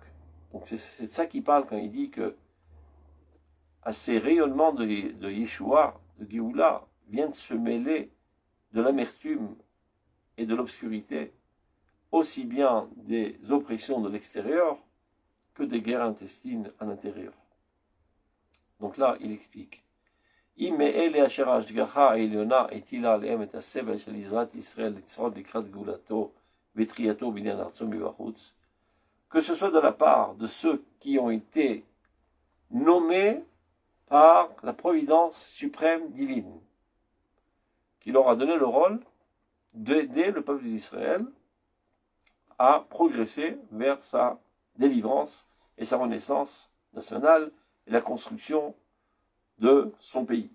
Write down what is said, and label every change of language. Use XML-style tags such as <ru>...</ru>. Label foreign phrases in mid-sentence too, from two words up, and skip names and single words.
<fr>Donc c'est de ça qu'il parle quand il dit que à ces rayonnements de Yeshua, de Géoula, viennent se mêler de l'amertume et de l'obscurité, aussi bien des oppressions de l'extérieur que des guerres intestines à l'intérieur. Donc là, il explique.</fr> <he>אם מאלה אשר ההשגחה העליונה הטילה עליהם את הסבל של עזרת ישראל לצעוד לקראת גאולתו ותחייתו בעניין ארצו מבחוץ,</he> <fr>que ce soit de la part de ceux qui ont été nommés par la providence suprême divine, qui leur a donné le rôle d'aider le peuple d'Israël à progresser vers sa délivrance et sa renaissance nationale et la construction de son pays.</fr>